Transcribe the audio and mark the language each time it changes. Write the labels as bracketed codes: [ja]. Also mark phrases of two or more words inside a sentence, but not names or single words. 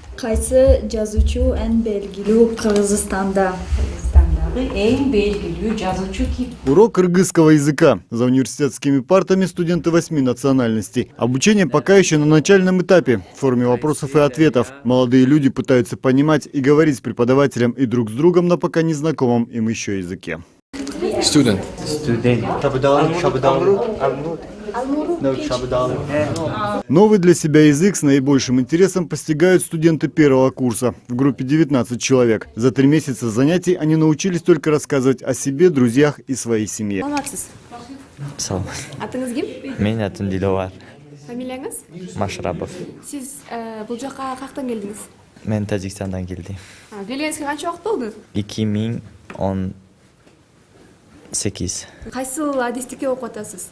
[ky] Кайсы жазуучу эң белгилүү Кыргызстанда? Эң белгилүү жазуучу ким? [ru] Урок кыргызского языка. За университетскими партами студенты 8 национальностей. Обучение пока еще на начальном этапе, в форме вопросов и ответов. Молодые люди пытаются понимать и говорить с преподавателем и друг с другом на пока незнакомом им еще языке. Student. Новый для себя язык с наибольшим интересом постигают студенты первого курса. В группе 19 человек. За 3 месяца занятий они научились только рассказывать о себе, друзьях и своей семье. [ky] Салам. Атыңыз ким? Мен атым Диловар Фамилияңыз? Машрапов. Сиз бул жака каяктан келдиңиз? Мен Тажикстандан келдим. Келгениңизге канча убакыт болду? 2018. Кайсыл адистикти окуп атасыз?